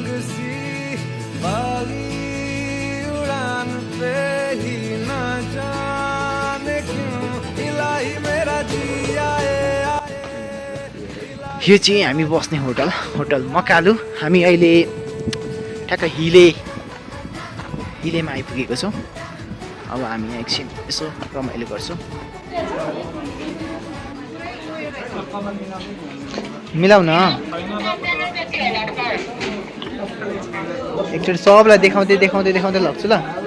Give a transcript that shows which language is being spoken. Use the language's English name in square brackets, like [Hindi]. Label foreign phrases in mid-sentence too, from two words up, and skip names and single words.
[Hindi] सी बागी उड़ान पे ही ना जाने क्यों इलाही मेरा जी आए [Nepali] यो चाहिँ हामी बस्ने होटल मकालु। हामी अहिले ठ्याक्क हिलेमा आइपुगेको छौँ। अब हामी एकछिन यसो रमाइलो गर्छौँ। मिलाउ न एकचोटि सबलाई देखाउँदै लग्छु ल।